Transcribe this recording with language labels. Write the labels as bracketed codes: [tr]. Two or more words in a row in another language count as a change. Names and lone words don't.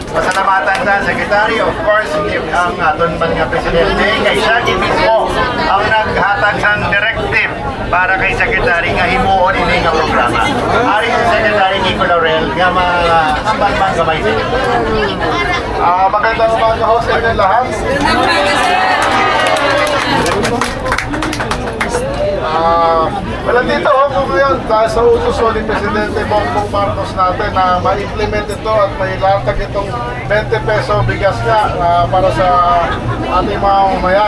[hil] Pasalamatan sa Secretary, of course, ang aton man nga Presidente, kay siya mismo ang naghatag ng directive para kay Secretary nga himuon ini nga programa. Ari si Secretary Kiko Laurel nga ambal man gamay sa inyo. [tl] Magandang umaga ho sa inyo lahat. Wala dito ako ngayon dahil sa utos ni Presidente Bongbong Marcos natin na ma-implement ito at may latag itong 20 peso bigas nga para sa ating mga mamayan.